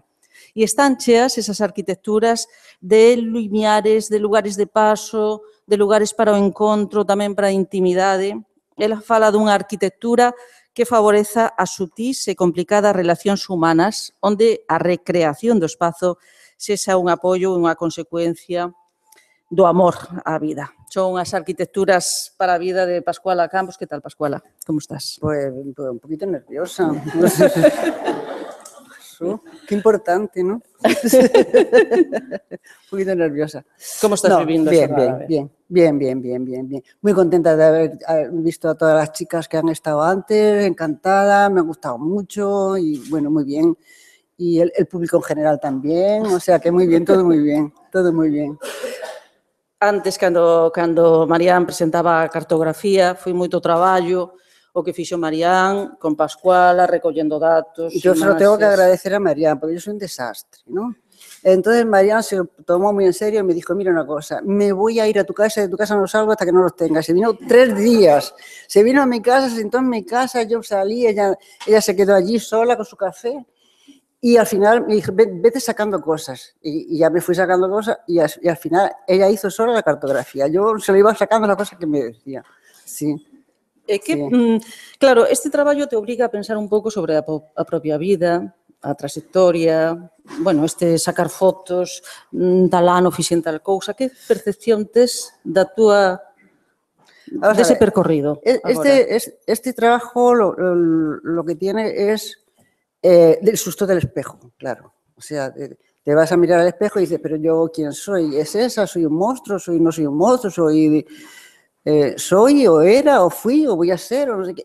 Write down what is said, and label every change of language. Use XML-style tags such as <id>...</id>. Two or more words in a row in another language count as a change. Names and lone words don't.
<gl>E están cheas esas arquitecturas de limiares, de lugares de paso, de lugares para o encontro, tamén para a intimidade. Ela fala dunha arquitectura que favoreza as sutís e complicadas relacións humanas, onde a recreación do espazo sexa un apoio e unha consecuencia do amor á vida. Son as arquitecturas para a vida de Pascuala Campos. Que tal, Pascuala? Como estás?</gl> <es>Pues un poquito nerviosa. Qué importante, ¿no? Un poquito nerviosa. ¿Cómo estás viviendo eso? Bien. Muy contenta de haber visto a todas las chicas que han estado antes, encantada, me ha gustado mucho y bueno, muy bien. Y el público en general también, o sea que muy bien, todo muy bien.</es> <gl>Antes, cando Marián presentaba a cartografía, foi moito traballo o que fixo Marián con Pascuala, recollendo datos.</gl> <es>Yo se lo tengo que agradecer a Marián, porque yo soy un desastre, ¿no? Entonces Marián se lo tomó muy en serio y me dijo, mira una cosa, me voy a ir a tu casa y de tu casa no salgo hasta que no los tengas. Se vino 3 días, se vino a mi casa, se sentó en mi casa, yo salí, ella se quedó allí sola con su café. Y al final me dije, vete sacando cosas. Y ya me fui sacando cosas y al final ella hizo sola la cartografía. Yo se lo iba sacando las cosas que me decía. Sí.</es> <gl>Claro, este traballo te obliga a pensar un pouco sobre a propia vida, a trayectoria, bueno, sacar fotos, tal ano fixen tal cousa. Que percepción tes da túa dese percorrido?</gl> <es>Este trabajo lo que tiene es del susto del espejo, claro. O sea, te vas a mirar al espejo y dices, pero yo, ¿quién soy? ¿Es esa? ¿Soy un monstruo? ¿No soy un monstruo? ¿Soy o era o fui o voy a ser? O no sé qué.</es>